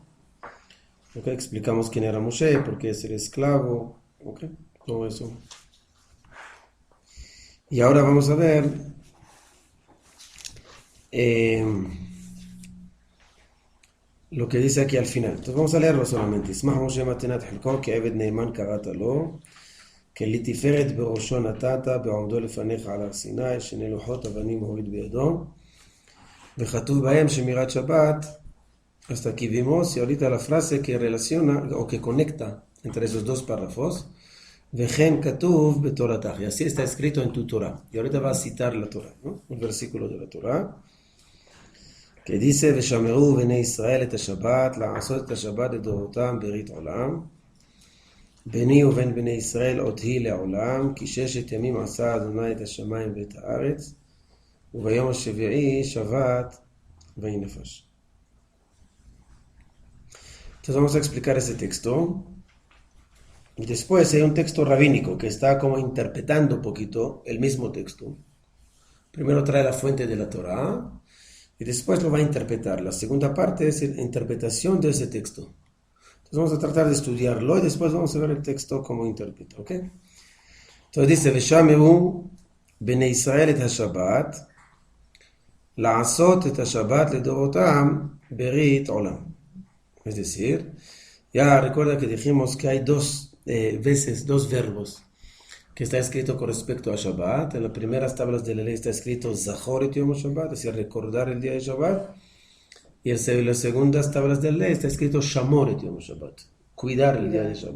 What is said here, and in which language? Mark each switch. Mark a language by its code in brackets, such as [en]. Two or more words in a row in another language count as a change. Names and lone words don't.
[es] Okay, explicamos quién era Moshe, por qué es el esclavo, okay, todo eso. Y ahora vamos a ver lo que dice aquí al final. Entonces vamos a leerlo solamente. [he] ישמח משה במתנת חלקו כי עבד נאמן קראת לו. כלתפארת בראשו נתת בעומדו לפניך על הר סיני שני לוחות אבנים הוריד בידו וכתוב בהם שמירת שבת. [es] Hasta aquí vimos y ahorita la frase que relaciona o que conecta entre esos dos párrafos [he] וכן כתוב בתורתך, [es] y así está escrito en tu Torah. Y ahorita va a citar la Torah, ¿no? Un versículo de la Torah que dice [he] ושמרו בני ישראל את השבת לעשות את השבת לדורותם ברית עולם ביני ובין בני ישראל עוד היא לעולם, כי 6 ימים עשה אדוני את השמיים ואת הארץ, וביום השביעי שבת ויהי נפש. [es] Entonces vamos a explicar ese texto. Y después hay un texto rabínico que está como interpretando un poquito el mismo texto. Primero trae la fuente de la Torah y después lo va a interpretar. La segunda parte es la interpretación de ese texto. Entonces vamos a tratar de estudiarlo y después vamos a ver el texto como interpreta, ¿ok? Entonces dice, [he] ושמרו בני ישראל את השבת, לעשות את השבת לדורותם ברית עולם. [es] Es decir, ya recuerda que dijimos que hay dos verbos que está escrito con respecto a Shabbat. En las primeras tablas de la ley está escrito [he] זכור את יום שבת, [es] es decir, recordar el día de Shabbat. Y en las segundas tablas de la ley está escrito [he] שמור את יום שבת, [es] cuidar el día de Shabbat.